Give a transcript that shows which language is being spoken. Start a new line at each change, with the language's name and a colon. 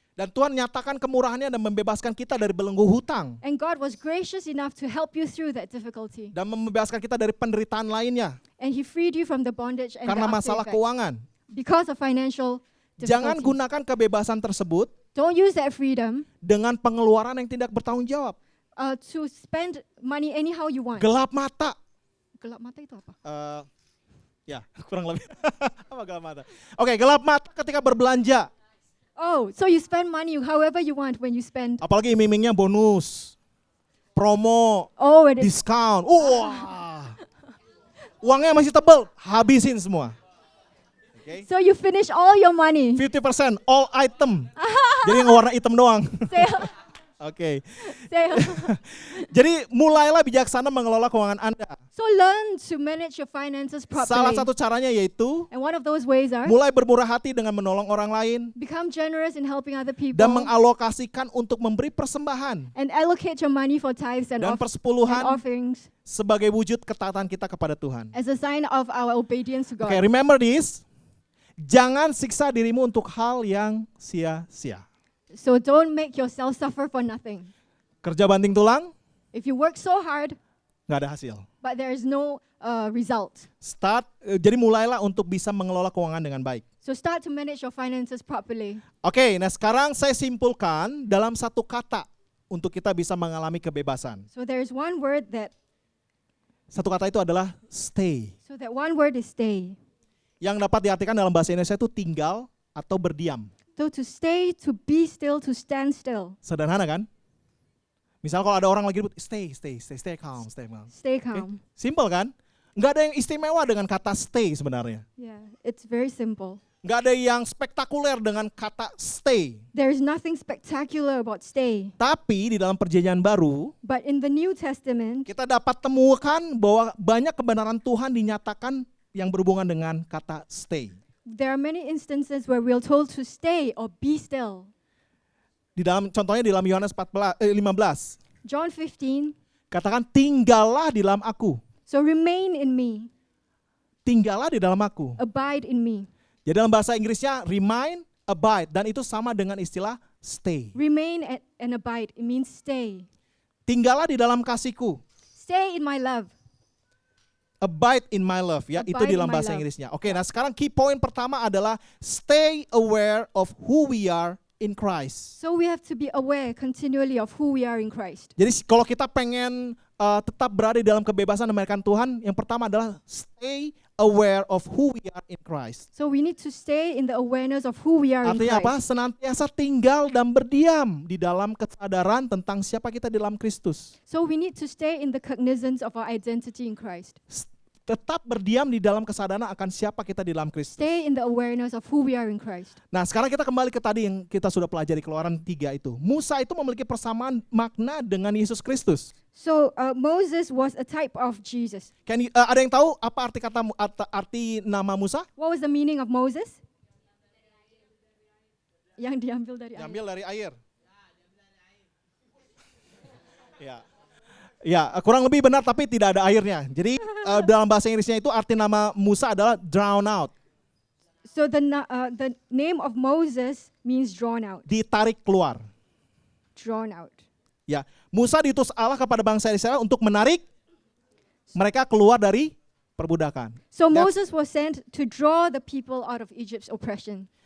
Indonesian: dan Tuhan nyatakan kemurahannya dan membebaskan kita dari belenggu hutang
English: and God was gracious enough to help you through that difficulty
Indonesian: dan membebaskan kita dari penderitaan lainnya
English: and He freed you from the bondage and
Indonesian: karena
English: the
Indonesian: masalah
English: after effects
Indonesian: keuangan,
English: because of financial
Indonesian: jangan
English: difficulties.
Indonesian: gunakan kebebasan tersebut
English: Don't use that freedom
Indonesian: dengan pengeluaran yang tidak bertanggung jawab.
English: to spend money anyhow you want.
Indonesian: Gelap mata. Gelap mata itu apa? Ya, kurang lebih. Apa gelap mata? Oke, gelap mata ketika berbelanja.
English: Oh, so you spend money however you want when you spend.
Indonesian: Apalagi iming-imingnya bonus, promo,
English: Oh, it is.
Indonesian: diskon. Wah. Uangnya masih tebel, habisin semua. Oke.
English: So you finish all your money.
Indonesian: 50%
English: all item.
Indonesian: Jadi yang warna hitam doang.
English: Sale,
Indonesian: Oke.
English: sale.
Indonesian: Jadi mulailah bijaksana mengelola keuangan Anda.
English: So learn to manage your finances properly.
Indonesian: Salah satu caranya yaitu
English: And one of those ways are
Indonesian: mulai bermurah hati dengan menolong orang lain
English: become generous in helping other people
Indonesian: dan mengalokasikan untuk memberi persembahan
English: and allocate your money for tithes and
Indonesian: dan
English: and
Indonesian: persepuluhan
English: offerings
Indonesian: sebagai wujud ketaatan kita kepada Tuhan.
English: as a sign of our obedience to God. Oke, remember this.
Indonesian: Jangan siksa dirimu untuk hal yang sia-sia.
English: So don't make yourself suffer for nothing.
Indonesian: Kerja banting tulang,
English: If you work so hard,
Indonesian: nggak ada hasil.
English: but there is no result.
Indonesian: Jadi mulailah untuk bisa mengelola keuangan dengan baik.
English: So start to manage your finances properly.
Indonesian: Oke, nah sekarang saya simpulkan dalam satu kata untuk kita bisa mengalami kebebasan.
English: So there is one word that,
Indonesian: Satu kata itu adalah stay.
English: so that one word is stay.
Indonesian: Yang dapat diartikan dalam bahasa Indonesia itu tinggal atau berdiam.
English: So to stay, to be still, to stand still.
Indonesian: Sederhana kan? Misal kalau ada orang lagi ribut,
English: stay calm. Stay calm.
Indonesian: Simple kan? Nggak ada yang istimewa dengan kata stay sebenarnya.
English: Yeah, it's very simple.
Indonesian: Nggak ada yang spektakuler dengan kata stay.
English: There is nothing spectacular about stay.
Indonesian: Tapi di dalam perjanjian baru,
English: But in the New Testament,
Indonesian: kita dapat temukan bahwa banyak kebenaran Tuhan dinyatakan yang berhubungan dengan kata stay.
English: there are many instances where we're told to stay or be still.
Indonesian: Contohnya di dalam Yohanes 15,
English: John 15,
Indonesian: katakan tinggallah di dalam aku.
English: so remain in me,
Indonesian: Tinggallah di dalam aku.
English: abide in me.
Indonesian: Jadi dalam bahasa Inggrisnya remain, abide, dan itu sama dengan istilah stay.
English: Remain and abide, it means stay.
Indonesian: Tinggallah di dalam kasihku.
English: Stay in my love. Abide in my love,
Indonesian: ya, itu
English: Abide
Indonesian: di
English: in
Indonesian: dalam
English: my
Indonesian: bahasa
English: love.
Indonesian: Inggrisnya. Oke, nah sekarang key point pertama adalah
English: stay aware of who we are in Christ. So we have to be aware continually of who we are in Christ.
Indonesian: Jadi kalau kita pengen tetap berada di dalam kebebasan dan memuliakan Tuhan, yang pertama adalah
English: stay aware of who we are in Christ. So we need to stay in the awareness of who we are in
Indonesian: Artinya apa?
English: Christ.
Indonesian: Senantiasa tinggal dan berdiam di dalam kesadaran tentang siapa kita di dalam Kristus.
English: So we need to stay in the cognizance of our identity in Christ.
Indonesian: Tetap berdiam di dalam kesadaran akan siapa kita di dalam Kristus.
English: Stay in the awareness of who we are in Christ.
Indonesian: Nah, sekarang kita kembali ke tadi yang kita sudah pelajari Keluaran 3 itu. Musa itu memiliki persamaan makna dengan Yesus Kristus.
English: So Moses was a type of Jesus.
Indonesian: Ada yang tahu apa arti nama Musa?
English: What was the meaning of Moses?
Indonesian: Yang diambil dari air. Diambil dari air. Ya. Ya, kurang lebih benar tapi tidak ada airnya. Jadi dalam bahasa Inggrisnya itu arti nama Musa adalah
English: drown out. So the name of Moses means drawn out.
Indonesian: Ditarik keluar.
English: Drawn out.
Indonesian: Ya, Musa diutus Allah kepada bangsa Israel untuk menarik mereka keluar dari perbudakan.
English: So That's- Moses was sent to draw the people out of Egypt's oppression.